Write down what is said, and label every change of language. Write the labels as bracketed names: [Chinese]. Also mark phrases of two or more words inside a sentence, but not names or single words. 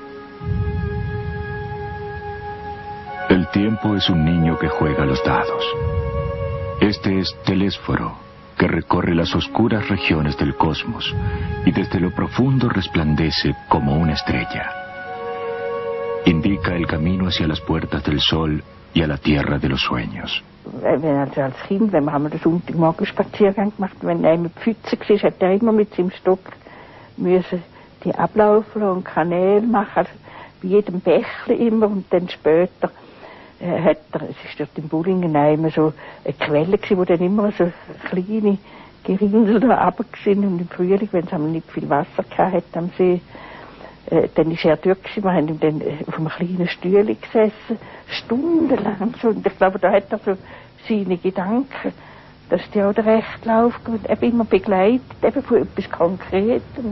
[Spanish] El tiempo es un niño que juega a los dados. Este es Telésforo, que recorre las oscuras regiones del cosmos y desde lo profundo resplandece como una estrella. Indica el camino hacia las puertas del sol y a la tierra de los sueños. [Swiss German] Also als Kind, wenn wir den Sonntagmorgen Spaziergang gemacht, wenn einer mit Pfütze war, hat er immer mit seinem Stock müssen die ablaufen und Kanäle machen, also bei jedem Bächli immer, und dann später es ist dort im Bullingen immer so eine Quelle gewesen, wo dann immer so kleine Gerindel da runter sind, und im Frühling, wenn es nicht viel Wasser gehabt am See, dann ist er dort gewesen, wir haben ihm dann auf einem kleinen Stühle gesessen, stundenlang so, und ich glaube, da hat er so seine Gedanken, dass die auch recht laufen, eben immer begleitet, eben von etwas Konkretem.